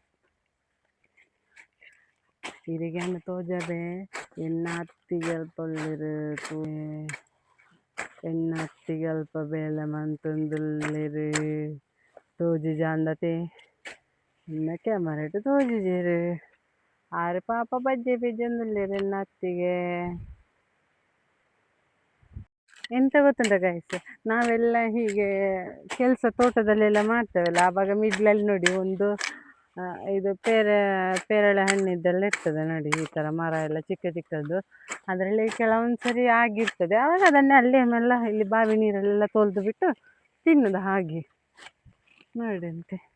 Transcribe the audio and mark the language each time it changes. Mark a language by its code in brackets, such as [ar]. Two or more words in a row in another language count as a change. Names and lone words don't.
[tcy] ಇರಿಗೇನು ತೋಜದೆ ಎನ್ನ ಹತ್ತಿಗಲ್ಪೊಳ್ಳಿರು ಎನ್ನ ಹತ್ತಿಗಲ್ಪ ಬೇಲೆ ಮಂತುಂದುಲ್ಲಿರು ತೋಜು ಜಾಂದತೆ ಇನ್ನ ಕ್ಯಾಮರೆಟ್ ತೋಜುಜೇರು ಆರು ಪಾಪ ಬಜ್ಜೆ ಬಿಜ್ಜಂದುಲ್ಲಿರು ಎನ್ನ ಹತ್ತಿಗೆ [kn] ಎಂತ ಗೊತ್ತುಂಟ ಗೈಸ್ ನಾವೆಲ್ಲ ಹೀಗೆ ಕೆಲಸ ತೋಟದಲ್ಲೆಲ್ಲ ಮಾಡ್ತೇವಲ್ಲ ಆವಾಗ ಮಿಡ್ಲಲ್ಲಿ ನೋಡಿ ಒಂದು ಇದು ಪೇರಳೆ ಹಣ್ಣಿದ್ದೆಲ್ಲ ಇರ್ತದೆ ನೋಡಿ ಈ ಥರ ಮರ ಎಲ್ಲ ಚಿಕ್ಕ ಚಿಕ್ಕದು ಅದರಲ್ಲಿ ಕೆಲವೊಂದು ಸರಿ ಆಗಿರ್ತದೆ ಆವಾಗ ಅದನ್ನೇ ಅಲ್ಲಿ ಆಮೇಲೆ ಇಲ್ಲಿ ಬಾವಿ ನೀರಲ್ಲೆಲ್ಲ ತೊಳೆದು ಬಿಟ್ಟು ತಿನ್ನೋದು ಹಾಗೆ ನೋಡಂತೆ